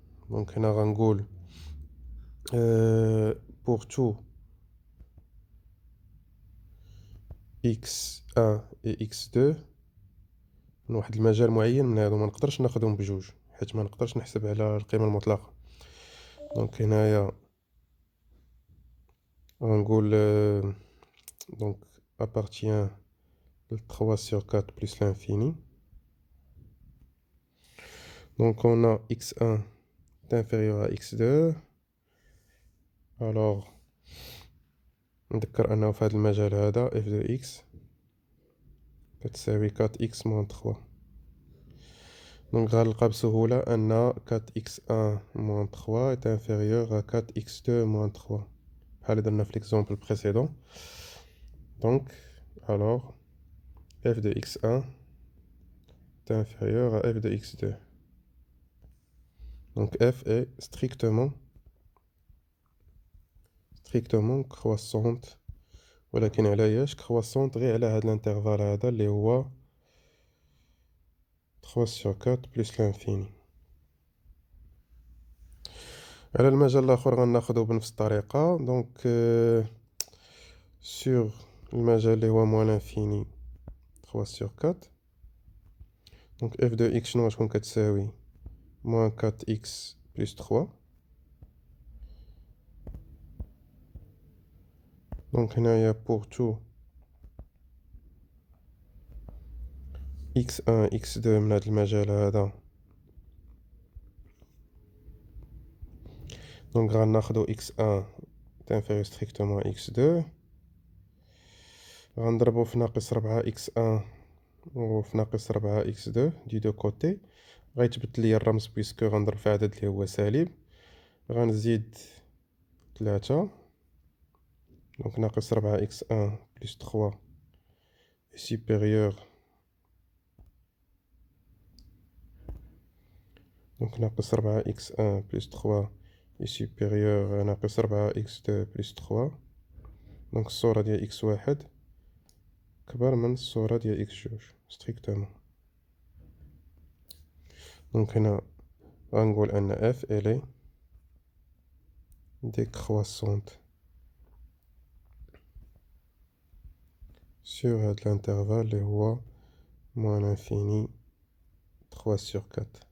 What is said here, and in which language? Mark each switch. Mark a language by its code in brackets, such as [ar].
[ar] دونك هنا غنقول [fr] pour tout x1 et x2 [ar] من واحد المجال معين من هادو ما نقدرش ناخدهم بجوج حيت ما نقدرش نحسب على القيمة المطلقة. دونك هنايا غنقول [fr] donc appartient de 3 sur 4 plus l'infini. Donc on a x1 est inférieur à x2. [ar] Alors نذكر أنه في هذا المجال هذا f de x كتساوي 4x moins 3. [fr] Donc [ar] غنلقى بسهولة أن [fr] 4x1 moins 3 est inférieur à 4x2 moins 3 [ar] بحال درنا في [fr] l'exemple précédent. Donc alors f de x1 est inférieur à f de x2. Donc f est strictement croissante [ar] ولكن علاش [fr] croissante [ar] غير على هذا الانترفال هذا اللي هو [fr] 3 sur 4 plus l'infini. [ar] على المجال الاخر غناخدو بنفس الطريقه. دونك sur المجال اللي هو moins l'infini 3 sur 4. دونك f de x شنو غتكون كتساوي moins 4x plus 3. دونك هنايا [fr] pour tout x1 x2 [ar] من هذا المجال هذا دونك غناخدو x1 تنفيري strictement x2 غنضربو في ناقص 4 x1 وفي ناقص 4 x2 دي دو كوتي غيتبدل لي الرمز بيسكو غنضرب في عدد اللي هو سالب. غنزيد 3 دونك ناقص 4 x1 [fr] plus 3 est supérieur [ar] دونك ناقص 4 x1 [fr] plus 3 est supérieur à [ar] ناقص 4 x2 plus 3. دونك الصورة ديال x1 كبر من الصورة ديال x2 strictement. دونك هنا غنقول أن [fr] f elle est décroissante sur [ar] هاد [fr] l'intervalle [ar] اللي هو moins l'infini 3 sur 4.